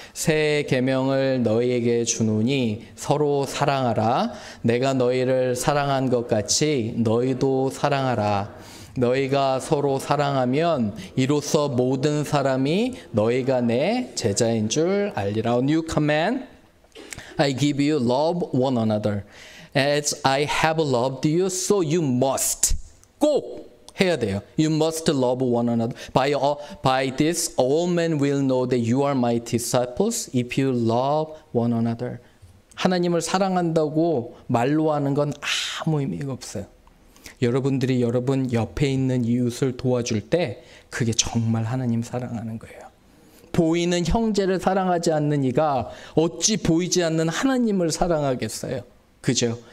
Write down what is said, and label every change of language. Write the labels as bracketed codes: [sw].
[ko] 새 계명을 너희에게 주노니 서로 사랑하라. 내가 너희를 사랑한 것 같이 너희도 사랑하라. 너희가 서로 사랑하면 이로써 모든 사람이 너희가 내 제자인 줄 알리라. [en] New command, I give you love one another. As I have loved you, so you must. [ko] 꼭 해야 돼요. [en] You must love one another. By this, all men will know that you are my disciples if you love one another. [ko] 하나님을 사랑한다고 말로 하는 건 아무 의미가 없어요. 여러분들이 여러분 옆에 있는 이웃을 도와줄 때 그게 정말 하나님 사랑하는 거예요. 보이는 형제를 사랑하지 않는 이가 어찌 보이지 않는 하나님을 사랑하겠어요. 그죠?